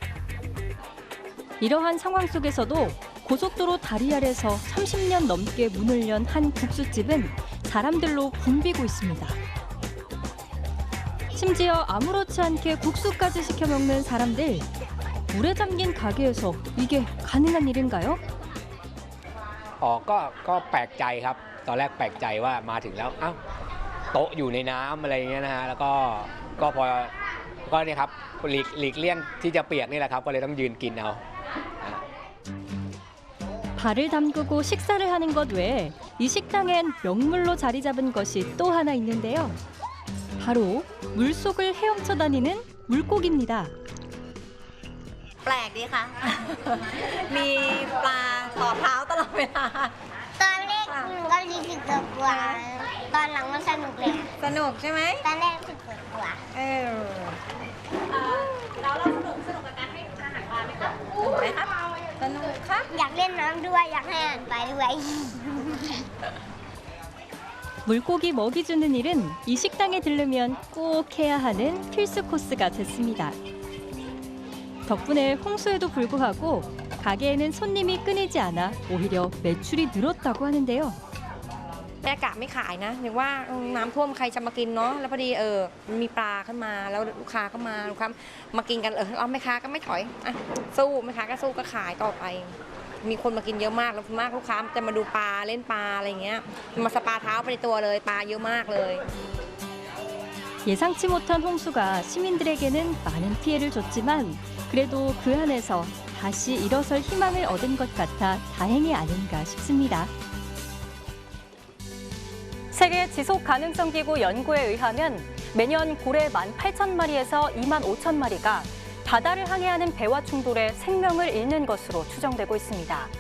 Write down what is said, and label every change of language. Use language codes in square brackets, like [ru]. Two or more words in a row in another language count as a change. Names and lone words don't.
[ko] 이러한 상황 속에서도 고속도로 다리 아래서 30년 넘게 문을 연 한 국수집은 사람들로 붐비고 있습니다. 심지어 아무렇지 않게 국수까지 시켜 먹는 사람들. 물에 잠긴 가게에서 이게 가능한 일인가요? [th] ก็แปลกใจครับตอนแรกแปลกใจว่ามาถึงแล้วอ้าวโต๊ะอยู่ในน้ำอะไรอย่างเงี้ยนะฮะแล้วก็พอก็เนี่ยครับหลีกเลี่ยงที่จะเปียกนี่แหละครับก็เลยต้องยืนกินเอา [ko] 발을 담그고 식사를 하는 것 외에 이 식당엔 명물로 자리 잡은 것이 또 하나 있는데요. 바로 물속을 헤엄쳐 다니는 물고기입니다. [th] แปลกดีค่ะ มีปลาต่อเท้าตลอดเวลาตอนแรกมันก็รู้สึกกลัวตอนหลังมันสนุกเลยสนุกใช่ไหมตอนแรกรู้สึกกลัวแล้วเราสนุกกับการให้อาหารปลาไหมคะสนุกไหมคะสนุกค่ะอยากเล่นน้ำด้วยอยากให้อาหารปลาด้วย [ko] 물고기 먹이 주는 일은 이 식당에 들르면 꼭 해야 하는 필수 코스가 됐습니다. 덕분에 홍수에도 불구하고 가게에는 손님이 끊이지 않아 오히려 매출이 늘었다고 하는데요. [th] แม่กะไม่ขายนะนึกว่าน้ำท่วมใครจะมากินเนาะแล้วพอดีมีปลาขึ้นมาแล้วลูกค้าก็มากินกันเอาแม่ค้าก็ไม่ถอยสู้แม่ค้าก็สู้ก็ขายต่อไปมีคนมากินเยอะมากแล้วมากลูกค้าจะมาดูปลาเล่นปลาอะไรเงี้ยมาสปาเท้าไปในตัวเลยปลาเยอะมากเลย [ko] 예상치 못한 홍수가 시민들에게는 많은 피해를 줬지만 그래도 그 안에서 다시 일어설 희망을 얻은 것 같아 다행이 아닌가 싶습니다. 세계 지속가능성기구 연구에 의하면 매년 고래 18,000마리에서 25,000마리가 바다를 항해하는 배와 충돌에 생명을 잃는 것으로 추정되고 있습니다.